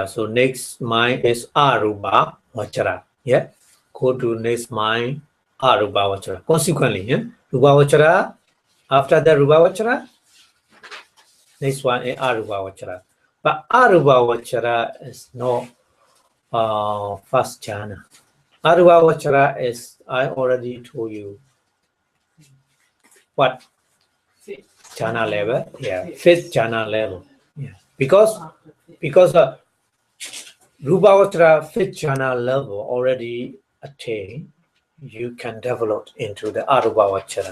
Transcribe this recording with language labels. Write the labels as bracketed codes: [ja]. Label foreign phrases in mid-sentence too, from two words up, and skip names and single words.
[en] So next mind is [pi] Arupa Vachara. [en] Yeah. Go to next mind [pi] Arupa Vachara. [en] Consequently, Rupavachara. After the Rupavachara, next one is [pi] Arupa Vachara. [en] But [pi] Arupa Vachara [en] is not first jhana. [pi] Arupa Vachara [en] is, I already told you what jhana level. Yeah, 5th jhana level. Yeah, because Rupavachara 5th jhana level already attained, you can develop into the Arupavachara.